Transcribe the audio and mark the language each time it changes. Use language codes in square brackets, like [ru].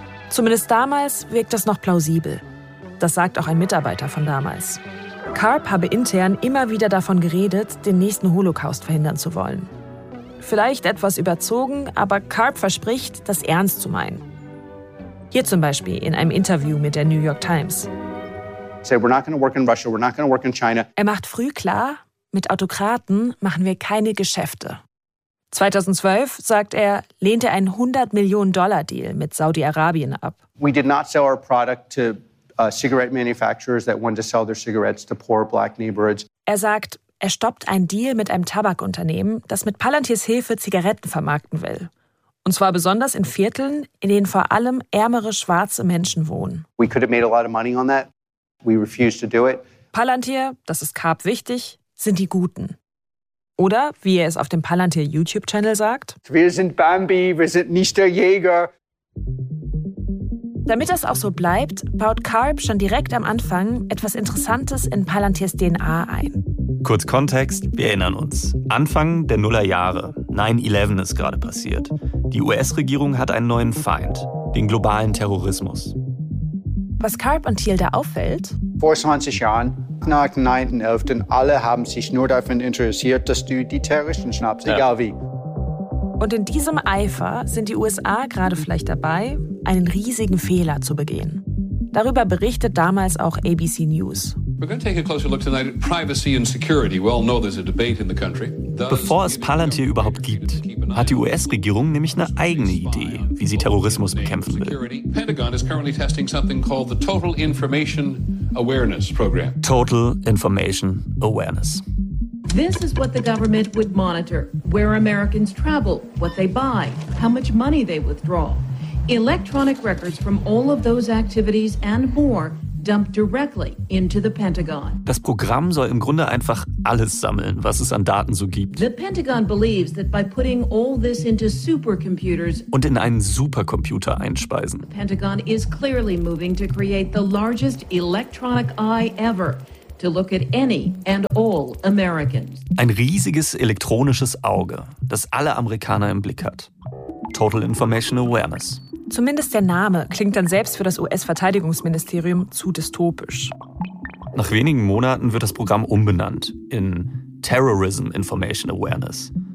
[de] Zumindest damals wirkt das noch plausibel. Das sagt auch ein Mitarbeiter von damals. Karp habe intern immer wieder davon geredet, den nächsten Holocaust verhindern zu wollen. Vielleicht etwas überzogen, aber Karp verspricht, das ernst zu meinen. Hier zum Beispiel in einem Interview mit der New York Times. [en] We're not gonna work in Russia, we're not gonna work in China. [de] Er macht früh klar, mit Autokraten machen wir keine Geschäfte. 2012, sagt er, lehnt er einen 100-Millionen-Dollar-Deal mit Saudi-Arabien ab. [en] We did not sell our product to cigarette manufacturers that wanted to sell their cigarettes to poor black neighborhoods. [de] Er sagt, er stoppt einen Deal mit einem Tabakunternehmen, das mit Palantirs Hilfe Zigaretten vermarkten will. Und zwar besonders in Vierteln, in denen vor allem ärmere schwarze Menschen wohnen. [en] We could have made a lot of money on that. We refused to do it. [de] Palantir, das ist Karp wichtig, sind die Guten. Oder, wie er es auf dem Palantir-YouTube-Channel sagt, wir sind Bambi, wir sind nicht der Jäger. Damit das auch so bleibt, baut Karp schon direkt am Anfang etwas Interessantes in Palantirs DNA ein. Kurz Kontext, wir erinnern uns. Anfang der Nullerjahre, 9/11 ist gerade passiert. Die US-Regierung hat einen neuen Feind, den globalen Terrorismus. Was Karp und Thiel da auffällt? Vor 20 Jahren, nach 9/11, alle haben sich nur davon interessiert, dass du die Terroristen schnappst, egal wie. Und in diesem Eifer sind die USA gerade vielleicht dabei, einen riesigen Fehler zu begehen. Darüber berichtet damals auch ABC News. [en] We're going to take a closer look tonight at privacy and security. We all know there's a debate in the country. [de] Bevor es Palantir überhaupt gibt, hat die US-Regierung nämlich eine eigene Idee, wie sie Terrorismus bekämpfen will. [en] Pentagon is currently testing something called the Total Information Awareness Program. Total Information Awareness. This is what the government would monitor: where Americans travel, what they buy, how much money they withdraw. Electronic records from all of those activities and more dumped directly into the Pentagon. [de] Das Programm soll im Grunde einfach alles sammeln, was es an Daten so gibt. [en] The Pentagon believes that by putting all this into supercomputers [de] und in einen Supercomputer einspeisen. [en] The Pentagon is clearly moving to create the largest electronic eye ever. to look at any and all Americans. [de] Ein riesiges elektronisches Auge, das alle Amerikaner im Blick hat. [en] Total Information Awareness. [de] Zumindest der Name klingt dann selbst für das US-Verteidigungsministerium zu dystopisch. Nach wenigen Monaten wird das Programm umbenannt in Terrorism Information Awareness.